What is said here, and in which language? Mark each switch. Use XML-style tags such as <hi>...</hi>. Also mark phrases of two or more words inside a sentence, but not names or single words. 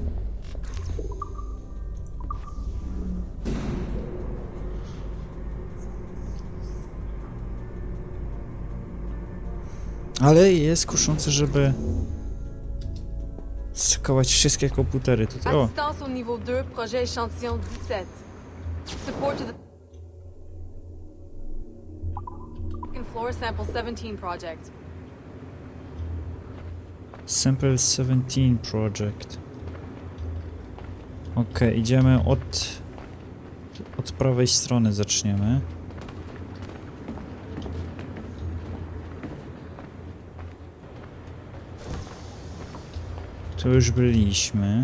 <pl>Ale jest kuszące, żeby skakować wszystkie komputery tutaj. O,</pl> <fr>Assistance au niveau 2, projet échantillon 17.</fr> <en>Support to the second floor sample 17 project. Sample 17 Project.</en> <pl>Okej, idziemy od prawej strony zaczniemy. Tu już byliśmy.</pl>